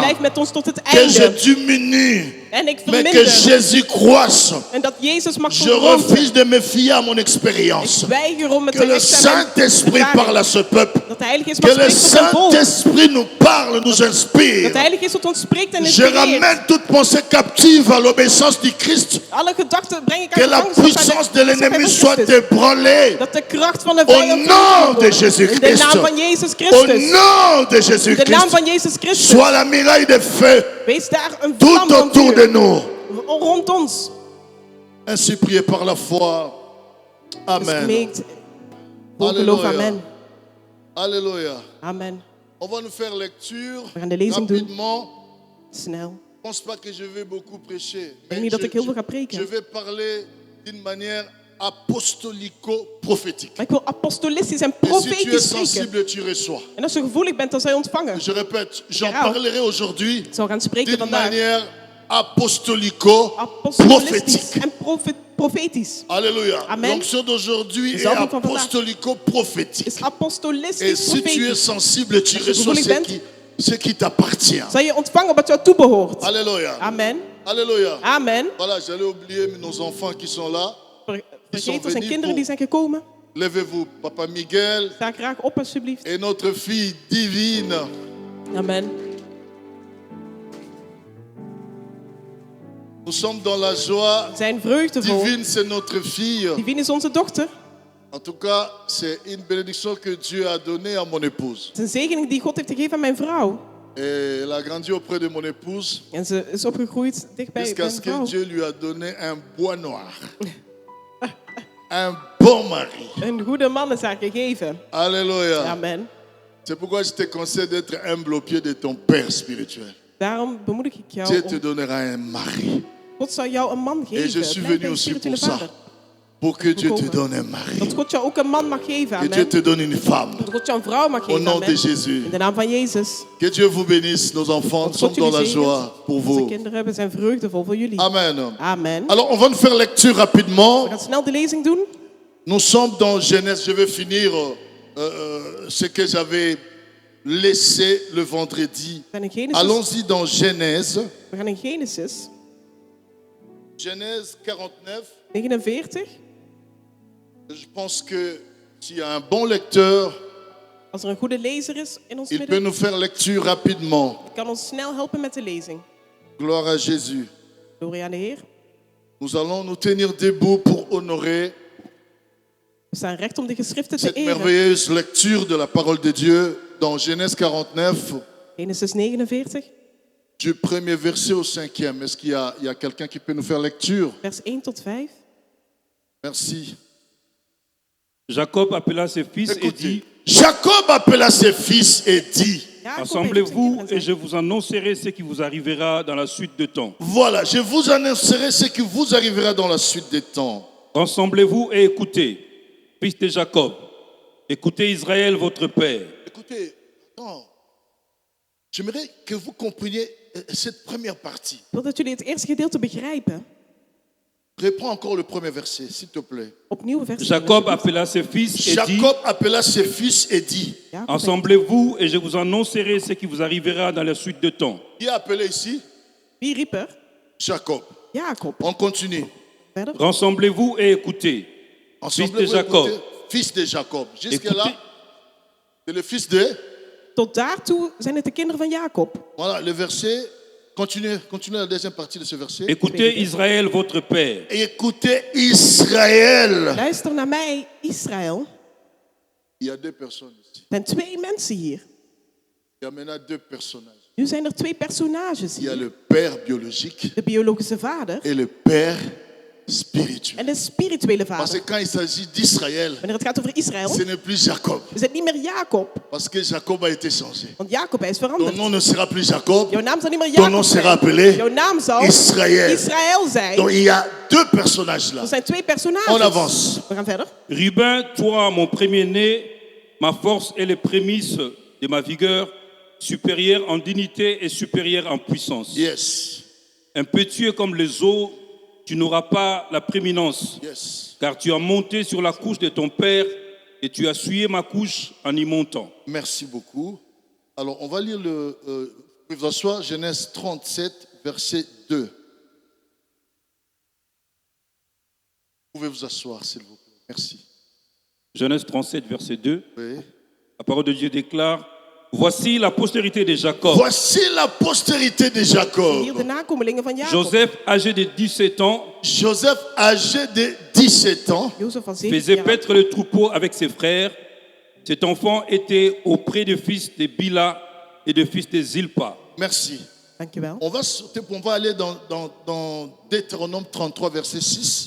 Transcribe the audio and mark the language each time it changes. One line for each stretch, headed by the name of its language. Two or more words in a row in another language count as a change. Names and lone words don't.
Dutch: Blijf met ons tot het
French: Que je
Dutch: einde.
French: diminue,
Dutch: En ik
French: mais que
Dutch: verminder.
French: Jésus croisse.
Dutch: En dat Jezus mag
French: Je
Dutch: vergroten.
French: refuse de me fier à mon expérience.
Dutch: Weiger om het
French: Que le
Dutch: terecht te hebben.
French: Saint-Esprit parle à ce peuple.
Dutch: Dat de Heilige Geest
French: Que
Dutch: mag
French: le
Dutch: spreken tot zijn volk.
French: Saint-Esprit nous parle, nous
Dutch: Dat
French: inspire.
Dutch: de Heilige Geest tot ons spreekt en
French: Je
Dutch: inspireert.
French: ramène toute pensée captive à l'obéissance du Christ.
Dutch: Alle gedachten breng ik
French: Que
Dutch: aan
French: la
Dutch: gevangenschap
French: puissance de
Dutch: bij de
French: l'ennemi
Dutch: Christus.
French: soit ébranlée.
Dutch: Dat de kracht van de
French: Au
Dutch: vijand
French: nom de
Dutch: in de
French: Jésus-Christ.
Dutch: naam van Jezus
French: Au
Dutch: Christus.
French: nom de
Dutch: In de naam
French: Jésus-Christ.
Dutch: van Jezus Christus.
French: Sois la muraille de feu
Dutch: Wees daar een
French: tout
Dutch: vlam van
French: autour de
Dutch: vuur.
French: nous.
Dutch: Rond ons.
French: Ainsi priez par la foi.
Dutch: Dus Amen. gemeente, vol geloof,
French: Alléluia.
Dutch: amen.
French: Alléluia.
Dutch: Amen.
French: On va nous faire lecture
Dutch: We gaan de lezing doen.
French: rapidement.
Dutch: Snel.
French: Je ne pense pas que je vais beaucoup prêcher.
Dutch: denk niet dat ik heel veel ga preken.
French: je vais parler d'une manière apostolico-prophétique.
Dutch: Maar ik wil apostolistisch en
French: Et si tu es
Dutch: profetisch spreken.
French: sensible, tu reçois.
Dutch: En als je gevoelig bent, dan zal je ontvangen.
French: Je répète, j'en
Dutch: Herhaal.
French: parlerai aujourd'hui
Dutch: Ik zal gaan spreken
French: d'une
Dutch: vandaag.
French: manière apostolico-prophétique.
Dutch: Apostolistisch en profetisch.
French: Alléluia.
Dutch: Amen.
French: L'onction d'aujourd'hui est
Dutch: Zalving van vandaag
French: apostolico-prophétique.
Dutch: Is apostolistisch
French: Et si tu es
Dutch: profetisch.
French: sensible, tu
Dutch: Als je
French: reçois
Dutch: gevoelig
French: ce qui t'appartient.
Dutch: Zal je ontvangen wat jou toebehoort.
French: Alléluia.
Dutch: Amen.
French: Alléluia.
Dutch: Amen.
French: Voilà, j'allais oublier nos enfants qui sont là.
Dutch: Vergeet, er zijn kinderen die zijn gekomen.
French: Levez-vous, Papa Miguel
Dutch: Sta graag op alsjeblieft.
French: et notre fille divine.
Dutch: Amen.
French: Nous sommes dans la joie.
Dutch: We zijn vreugdevol.
French: Divine, c'est notre fille.
Dutch: Divine is onze dochter.
French: En tout cas, c'est une bénédiction que Dieu a donnée à mon épouse.
Dutch: Het is een zegening die God heeft gegeven aan mijn vrouw.
French: Et elle a grandi auprès de mon épouse
Dutch: En ze is opgegroeid dichtbij
French: jusqu'à
Dutch: mijn
French: ce que
Dutch: vrouw.
French: Dieu lui a donné un bois noir. Un bon mari.
Dutch: Een goede man is haar gegeven.
French: Alléluia.
Dutch: Amen.
French: C'est pourquoi je te conseille d'être humble au pied de ton Père spirituel.
Dutch: Daarom bemoedig ik jou
French: Dieu te
Dutch: om...
French: donnera un mari.
Dutch: God zal jou een man geven.
French: Et je suis
Dutch: Blijf
French: venu
Dutch: bij je
French: aussi pour
Dutch: spirituele
French: ça.
Dutch: vader.
French: Pour que Dieu te
Dutch: Voorkomen.
French: donne un mari.
Dutch: Dat God jou ook een man mag geven.
French: Que Dieu
Dutch: Amen.
French: te donne une femme.
Dutch: Dat God jou een vrouw mag
French: Au
Dutch: geven.
French: nom de
Dutch: Amen.
French: Jésus.
Dutch: In de naam van Jezus.
French: Que Dieu vous bénisse, nos enfants. Nous
Dutch: Dat
French: sommes
Dutch: God
French: dans la
Dutch: jullie
French: joie
Dutch: zegent.
French: pour
Dutch: Onze
French: vous.
Dutch: kinderen, we zijn vreugdevol voor jullie. Amen. Amen.
French: Alors, on va nous faire lecture
Dutch: We
French: rapidement.
Dutch: gaan snel de lezing doen.
French: Nous sommes dans Genèse. Je vais finir ce que j'avais laissé le vendredi.
Dutch: We gaan in Genesis.
French: Allons-y dans Genèse.
Dutch: We gaan in Genesis
French: Genèse 49.
Dutch: 49.
French: Je pense que s'il y a un bon lecteur,
Dutch: Als er een goede lezer is in ons
French: il peut
Dutch: midden,
French: nous faire lecture rapidement.
Dutch: kan ons snel helpen met de lezing.
French: Gloire à Jésus.
Dutch: Glorie aan de Heer.
French: Nous allons nous tenir debout pour honorer
Dutch: We staan recht om de geschriften te
French: cette
Dutch: eren.
French: merveilleuse lecture de la parole de Dieu dans Genèse 49,
Dutch: Genesis 49,
French: du premier verset au cinquième. Est-ce qu'il y a quelqu'un qui peut nous faire lecture?
Dutch: vers 1 tot 5.
French: Merci. Jacob appela ses fils et Écoutez, dit, Jacob appela ses fils et dit, Jacob Assemblez-vous heeft et je vous annoncerai ce qui vous arrivera dans la suite de temps. voilà, je vous annoncerai ce qui vous arrivera dans la suite des temps. Rassemblez-vous et écoutez, fils de Jacob. Écoutez Israël, votre père. Écoutez, attends. J'aimerais que vous compreniez cette première partie. Ik wil dat jullie het eerste gedeelte begrijpen. Reprends encore le premier verset, s'il te plaît. Opnieuw vers Jacob appela ses fils et dit, Jacob appela ses fils et dit,
Dutch: Jacob heeft-
French: Assemblez-vous et je vous annoncerai ce qui vous arrivera dans la suite de temps. qui a appelé ici?
Dutch: Wie riep er?
French: Jacob.
Dutch: Jacob.
French: On continue.
Dutch: Verder.
French: Rassemblez-vous et écoutez. Ensemble, Fils de Jacob. écoutez, fils de Jacob. Jusque-là, Écoutez. c'est le fils de...
Dutch: Tot daartoe zijn het de kinderen van Jacob.
French: Voilà, le verset. Continuez la deuxième partie de ce verset. Écoutez Israël, votre père. Écoutez Israël.
Dutch: Luister naar mij, Israël.
French: Il y a deux personnes ici.
Dutch: Er zijn twee mensen hier.
French: Il y a maintenant deux personnages.
Dutch: Nu zijn er twee personages
French: Il y a
Dutch: hier.
French: le père biologique
Dutch: De biologische vader
French: et le père spirituel.
Dutch: en de spirituele
French: Parce que
Dutch: vader.
French: quand il s'agit d'Israël,
Dutch: Wanneer het gaat over Israël,
French: ce n'est plus Jacob.
Dutch: is het niet meer Jacob.
French: Parce que Jacob a été changé.
Dutch: Want Jacob, hij is
French: Ton
Dutch: veranderd.
French: nom ne sera plus Jacob.
Dutch: Jouw naam zal niet meer
French: Ton nom
Dutch: Jacob
French: sera
Dutch: zijn.
French: appelé
Dutch: Jouw naam zal
French: Israël.
Dutch: Israël zijn.
French: Donc il y a deux personnages là.
Dutch: Er zijn twee personages.
French: On avance.
Dutch: We gaan verder.
French: Ruben, toi, mon premier-né, ma force et les prémices de ma vigueur, supérieure en dignité et supérieure en puissance. Yes. Impétueux comme les eaux, tu n'auras pas la prééminence, Yes. car tu as monté sur la couche de ton père et tu as souillé ma couche en y montant. Merci beaucoup. Alors, on va lire le. Vous pouvez vous asseoir, Genèse 37, verset 2. Vous pouvez vous asseoir, s'il vous plaît. Merci. Genèse 37, verset 2. Oui. La parole de Dieu déclare, voici la postérité de Jacob. Voici la postérité de Jacob.
Dutch: Hier de nakomelingen van Jacob.
French: Joseph, âgé de 17 ans, Joseph, âgé de 17 ans,
Dutch: Jozef van 17
French: faisait
Dutch: jaar.
French: paître le troupeau avec ses frères. Cet enfant était auprès des fils de Bila et des fils de Zilpa. merci.
Dutch: Dankjewel.
French: On va sauter, on va aller dans Deutéronome 33, verset 6.